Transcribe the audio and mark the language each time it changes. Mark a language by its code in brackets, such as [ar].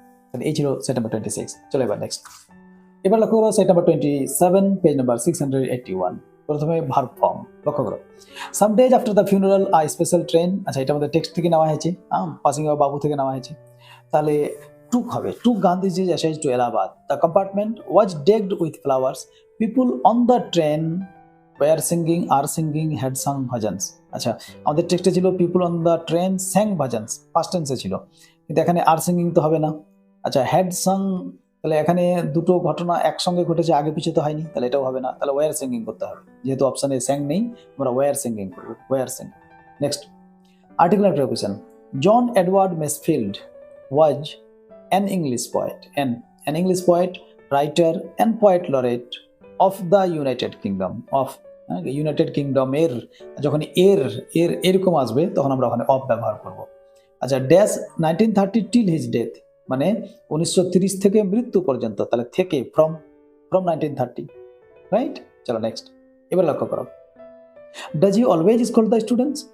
[bn] তাহলে এই ছিল সেট নাম্বার 26। চলো এবার নেক্সট। এবার লক্ষ্য করো সেট নাম্বার 27 পেজ নাম্বার 681। প্রথমে ভার্ব ফর্ম লক্ষ্য করো। [en] some days after the funeral a special train, [bn] আচ্ছা এটা আমাদের টেক্সট থেকে নেওয়া হয়েছে, পাসিং অফ বাবু থেকে নেওয়া হয়েছে, তাহলে টুক হবে, [en] Took Gandhiji's essay to Allahabad. The compartment was decked with flowers. People on the train were singing, are singing, had sung bhajans. [bn] আচ্ছা আমাদের টেক্সটে ছিল [en] people on the train sang bhajans, [bn] past টেন্সে ছিল, কিন্তু এখানে আর সিঙ্গিং তো হবে না। আচ্ছা হ্যাড সাং, তাহলে এখানে দুটো ঘটনা একসঙ্গে ঘটেছে, আগে পিছিয়ে তো হয়নি, তাহলে এটাও হবে না, তাহলে ওয়ার সিঙ্গিং করতে হবে, যেহেতু অপশানে স্যাং নেই আমরা ওয়ার সিঙ্গিং করবো, war Singh. Next articular preposition. [en] John Edward Masefield was an English poet, an English poet, writer and poet laureate of the United Kingdom, of [bn] United kingdom এর, যখন এর এর এরকম আসবে তখন আমরা ওখানে অফ ব্যবহার করব। আচ্ছা, ড্যাশ 1930 টিল হিজ ডেথ, মানে 1930 থেকে মৃত্যু পর্যন্ত, তাহলে থেকে ফ্রম 1930, রাইট? চলো নেক্সট, এবার লক্ষ্য করো, [en] Does he always scold the students?